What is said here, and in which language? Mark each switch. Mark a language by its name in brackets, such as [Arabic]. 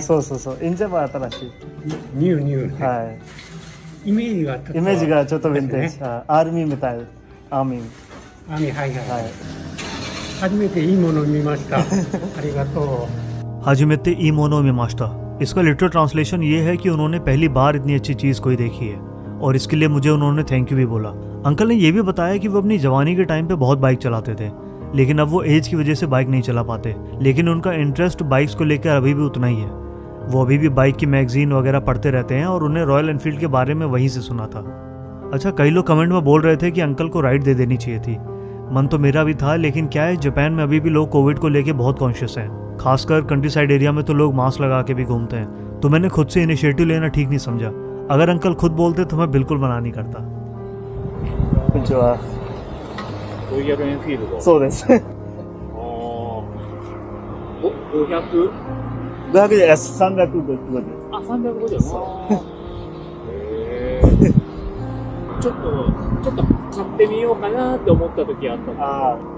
[Japanese] そうそうそう。エンジンは新しい。ニュー。はい。イメージがちょっとヴィンテージ。アーミーみたい。アーミー。はい。初めていいものを見ました。ありがとう。初めていいものを見ました। [Hindi] इसका literal translation ये है कि उन्होंने पहली बार इतनी अच्छी चीज़ कोई देखी है, और इसके लिए मुझे उन्होंने थैंक यू भी बोला। अंकल ने ये भी बताया कि वो अपनी जवानी के टाइम पे बहुत बाइक चलाते थे, लेकिन अब वो एज की वजह से बाइक नहीं चला पाते, लेकिन उनका इंटरेस्ट बाइक्स को लेकर अभी भी उतना ही है। वो अभी भी बाइक की मैगजीन वगैरह पढ़ते रहते हैं, और उन्हें रॉयल एनफील्ड के बारे में वहीं से सुना था। अच्छा, कई लोग कमेंट में बोल रहे थे कि अंकल को राइड दे देनी चाहिए थी। मन तो मेरा भी था, लेकिन क्या है, जापान में अभी भी लोग कोविड को लेके बहुत कॉन्शियस हैं। खासकर कंट्री साइड एरिया में तो लोग मास्क लगा के भी घूमते हैं, तो मैंने खुद से इनिशिएटिव लेना ठीक नहीं समझा। अगर अंकल खुद बोलते तो मैं बिल्कुल मना नहीं करता। [Japanese] こんにちは。ロイヤルエンフィールド。そうです。 500？ 500じゃないです。350。 350。ちょっと買ってみようかなって思った時あった。